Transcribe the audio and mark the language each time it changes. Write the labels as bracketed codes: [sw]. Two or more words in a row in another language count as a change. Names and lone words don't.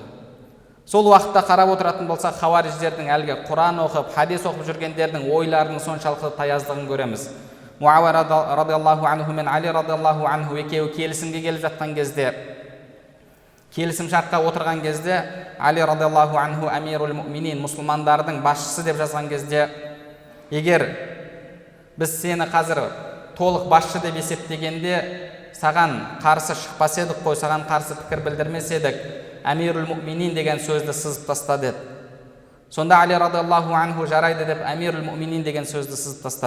[kk] Сол уақытта қарап отыратын болсақ, хауариждердің әлгі Құран оқып, хадис оқып жүргендердің ойларының соншалықты таяздығын көреміз. Муауия [ar] رضي الله عنه [kk] мен Али [ar] رضي الله عنه [kk] екеуі келісімге келіп жатқан кезде, келісім шартқа отырған кезде, [ar] Али رضي الله عنه أمير المؤمنين, [kk] мұсылмандардың басшысы деп жазған кезде, егер біз сені қазір толық басшы деп есептегенде саған қарсы шықпас едік қой, саған қарсы пікір білдірмес едік, [ar] أمير المؤمنين [kk] деген сөзді сызып тастады деді. Сонда Али [ar] رضي الله عنه [kk] жарайды деп [ar] أمير المؤمنين [kk] деген сөзді сызып тастады.